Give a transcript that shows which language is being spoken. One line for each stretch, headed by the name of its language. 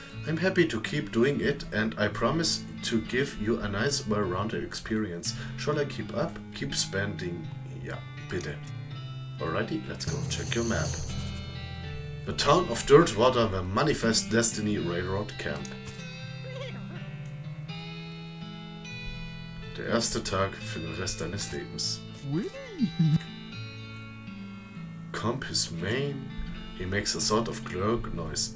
English: I'm happy to keep doing it, and I promise to give you a nice, well-rounded experience. Shall I keep up? Keep spending.
German: Ja, bitte.
English: Alrighty, let's go check your map. The town of Dirtwater, the Manifest Destiny Railroad Camp.
German: Der erste Tag für den Rest deines Lebens.
English: Comp his mane. He makes a sort of clerk noise.